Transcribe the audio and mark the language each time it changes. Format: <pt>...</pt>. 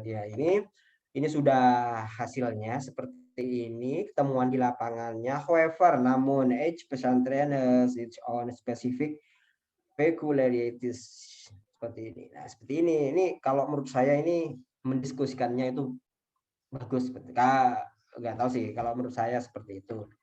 <id>Ya, ini sudah hasilnya seperti ini, temuan di lapangannya.</id> <en>However,</en> <id>namun</id> <en>each pesantren has its own specific peculiarities.</en> <id>Seperti ini. Nah, seperti ini. Ini kalau menurut saya ini mendiskusikannya itu bagus. Nggak tahu sih. Kalau menurut saya seperti itu.</id>